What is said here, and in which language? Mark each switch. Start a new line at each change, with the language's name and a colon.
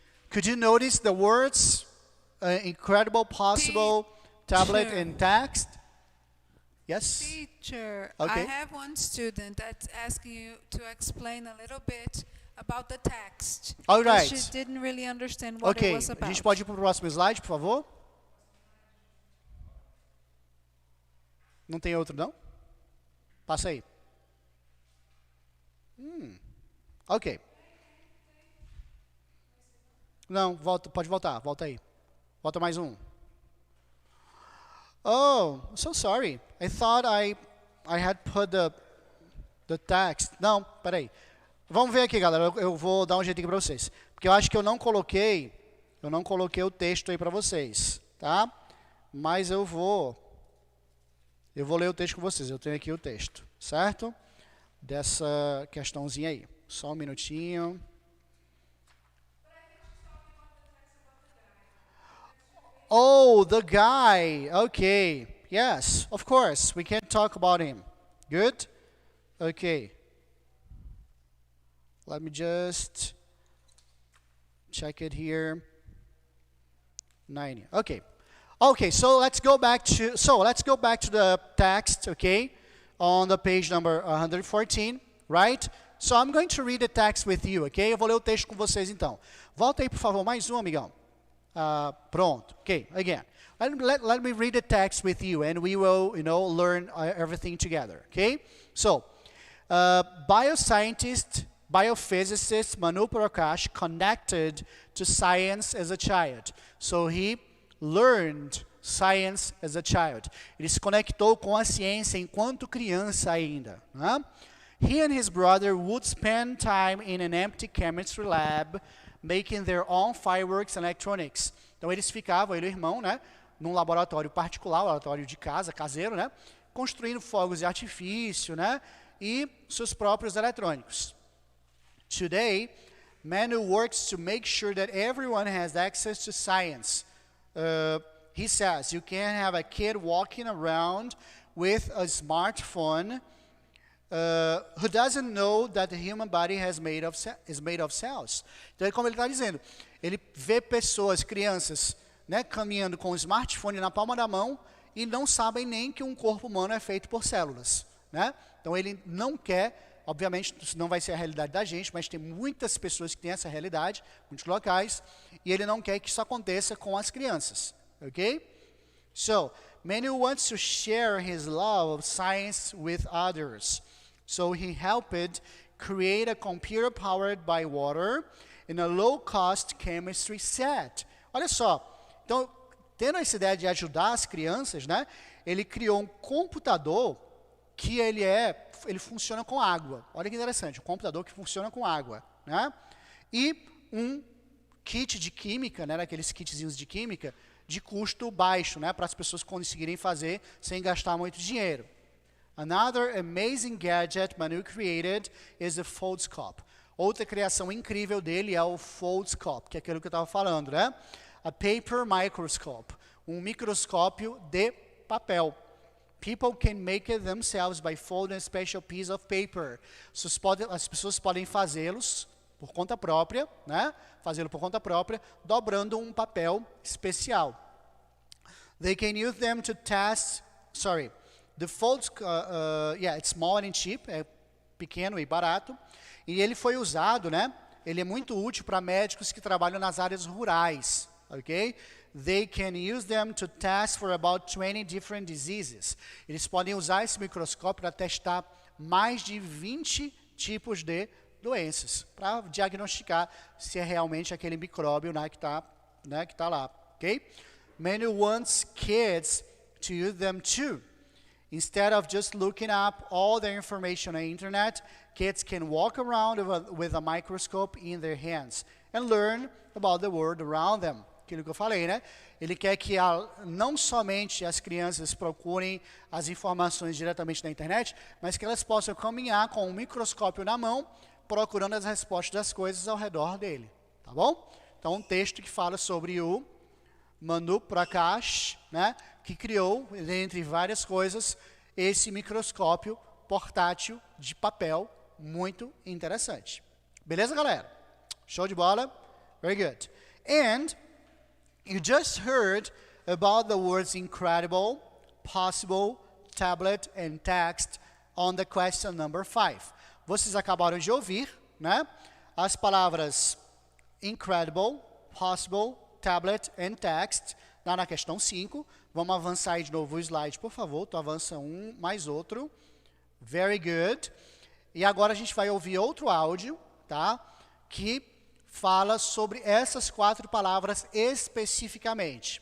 English: Could you notice the words incredible, possible, tablet, and text? Yes? Teacher, Okay. I have one student that's asking you to explain a little bit about the text. All because right. She didn't really understand what it Ok, was a about.
Portuguese: gente pode ir para o próximo slide, por favor? Não tem outro, não? Passa aí. Ok. Não, volta, pode voltar, volta aí. Volta mais um.
English: Oh, so sorry. I thought I had put the text.
Portuguese: Não, peraí. Vamos ver aqui, galera. Eu vou dar um jeito aqui para vocês. Porque eu acho que eu não coloquei o texto aí para vocês, tá? Mas eu vou ler o texto com vocês. Eu tenho aqui o texto, certo? Dessa questãozinha aí. Só um minutinho.
English: Oh, the guy. Okay. Yes, of course. We can talk about him. Good? Okay. Let me just check it here. 90. Okay. Okay, so let's go back to the text, okay? On the page number 114, right? So I'm going to read the text with you, okay?
Portuguese: Eu vou ler o texto com vocês então. Volta aí, por favor, mais um, amigão.
English: Pronto. Okay, again. Let me read the text with you and we will, learn everything together, okay? So, biophysicist Manu Prakash connected to science as a child. So he learned science as a child.
Portuguese: Ele se conectou com a ciência enquanto criança ainda. Né?
English: He and his brother would spend time in an empty chemistry lab, making their own fireworks and electronics.
Portuguese: Então eles ficavam, ele e o irmão, né, num laboratório particular, laboratório de casa, caseiro, né, construindo fogos de artifício, né, e seus próprios eletrônicos.
English: Today, Manu works to make sure that everyone has access to science. He says you can't have a kid walking around with a smartphone who doesn't know that the human body is made of cells.
Portuguese: Então, como ele está dizendo, ele vê pessoas, crianças, né, caminhando com o smartphone na palma da mão e não sabem nem que um corpo humano é feito por células. Né? Então, ele não quer, obviamente, isso não vai ser a realidade da gente, mas tem muitas pessoas que têm essa realidade, muitos locais, e ele não quer que isso aconteça com as crianças.
English: Okay? So, Manu wants to share his love of science with others. So he helped create a computer powered by water in a low-cost chemistry set.
Portuguese: Olha só, então, tendo essa ideia de ajudar as crianças, né? Ele criou um computador que ele funciona com água. Olha que interessante, um computador que funciona com água, né? E um kit de química, né? Aqueles kitzinhos de química, de custo baixo, né? Para as pessoas conseguirem fazer sem gastar muito dinheiro.
English: Another amazing gadget Manu created is the Foldscope.
Portuguese: Outra criação incrível dele é o Foldscope, que é aquilo que eu estava falando, né?
English: A paper microscope,
Portuguese: um microscópio de papel.
English: People can make it themselves by folding a special piece of paper.
Portuguese: As pessoas podem fazê-los por conta própria, né? Fazê-lo por conta própria, dobrando um papel especial.
English: They can use them to test, the folds, it's small and cheap,
Portuguese: é pequeno e barato. E ele foi usado, né? Ele é muito útil para médicos que trabalham nas áreas rurais, ok?
English: They can use them to test for about 20 different diseases.
Portuguese: Eles podem usar esse microscópio para testar mais de 20 tipos de doenças, para diagnosticar se é realmente aquele micróbio, né, que tá lá, ok?
English: Manu wants kids to use them too. Instead of just looking up all the information on the internet, kids can walk around with a microscope in their hands and learn about the world around them.
Portuguese: Aquilo que eu falei, né? Ele quer que não somente as crianças procurem as informações diretamente na internet, mas que elas possam caminhar com um microscópio na mão, procurando as respostas das coisas ao redor dele. Tá bom? Então, um texto que fala sobre o Manu Prakash, né, que criou, entre várias coisas, esse microscópio portátil de papel muito interessante. Beleza, galera? Show de bola?
English: Very good. And you just heard about the words incredible, possible, tablet, and text on the question number 5.
Portuguese: Vocês acabaram de ouvir, né, as palavras
English: incredible, possible, tablet and text,
Portuguese: lá na questão 5. Vamos avançar aí de novo o slide, por favor. Tu avança um, mais outro.
English: Very good.
Portuguese: E agora a gente vai ouvir outro áudio, tá? Que fala sobre essas 4 palavras especificamente.